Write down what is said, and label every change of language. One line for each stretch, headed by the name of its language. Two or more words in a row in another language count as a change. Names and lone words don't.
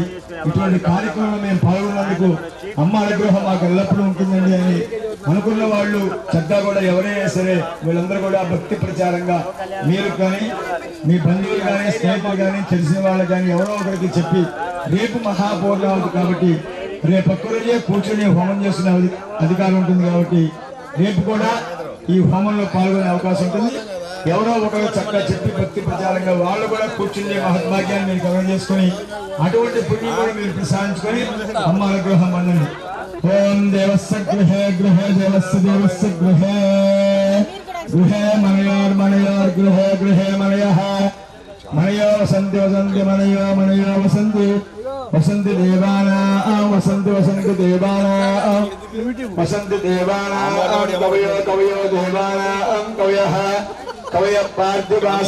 Telugu: ఇటువంటి కార్యక్రమంలో మేము పాల్గొన్నందుకు అమ్మ అనుగ్రహం మాకు ఎల్లప్పుడూ ఉంటుందండి అని అనుకున్న వాళ్ళు చక్కగా కూడా ఎవరైనా సరే వీళ్ళందరూ కూడా భక్తి ప్రచారంగా మీరు కానీ మీ బంధువులు కానీ స్నేహితులు కానీ తెలిసిన వాళ్ళు కానీ ఎవరో ఒకరికి చెప్పి రేపు మహాపూర్ణావతి కాబట్టి రేపు ఒక్క రోజే కూర్చొని హోమం చేస్తున్న అధికారం ఉంటుంది కాబట్టి రేపు కూడా ఈ హోమంలో పాల్గొనే అవకాశం ఉంటుంది. ఎవరో ఒకరు చక్కగా చెప్పి భక్తి ప్రచారంగా వాళ్ళు కూడా కూర్చుని మహద్భాగ్యాన్ని మీరు కవర్ చేసుకుని అటువంటి పుణ్యం కూడా మీరు ప్రసాదించుకొని అమ్మ అనుగ్రహం పొందండి.
Sanskrit: ఓం దేవస్య గృహే గృహే దేవస్య దేవస్య గృహే గృహే మనయోర్ గృహే గృహే మనయః మనయో వసంతి వసంతి మనయో మనయో వసంతి వసంతి దేవానాం వసంతి వసంతి దేవానాం వసంతి దేవానాం కవయో కవయో దేవానాం కవయః కవయ పార్థివాస